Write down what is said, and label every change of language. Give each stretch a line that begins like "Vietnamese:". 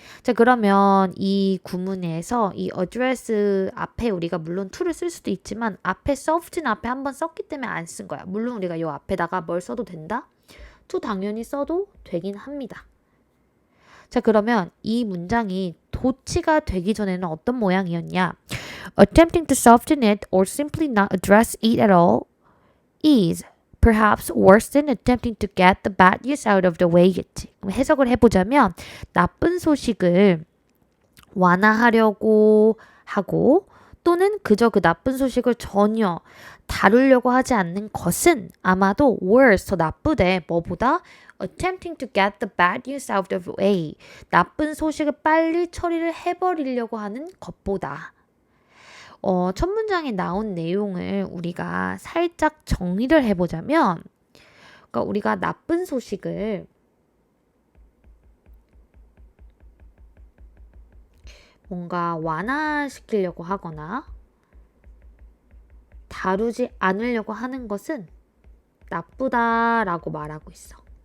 Korean: 자, 그러면 이 구문에서 이 address 앞에 우리가 물론 to를 쓸 수도 있지만 앞에 soft는 앞에 한번 썼기 때문에 안 쓴 거야. 물론 우리가 이 앞에다가 뭘 써도 된다? to 당연히 써도 되긴 합니다. 자, 그러면 이 문장이 도치가 되기 전에는 어떤 모양이었냐?
English: Attempting to soften it or simply not address it at all is perhaps worse than attempting to get the bad news out of the way겠지.
Korean: 그럼 해석을 해보자면 나쁜 소식을 완화하려고 하고 또는 그저 그 나쁜 소식을 전혀 다루려고 하지 않는 것은 아마도 worse, 더 나쁘대. 뭐보다?
English: attempting to get the bad news out of the way.
Korean: 나쁜 소식을 빨리 처리를 해버리려고 하는 것보다. 첫 문장에 나온 내용을 우리가 살짝 정리를 해보자면, 그러니까 우리가 나쁜 소식을 뭔가 완화시키려고 하거나 다루지 않으려고 하는 것은 나쁘다라고 말하고 있어.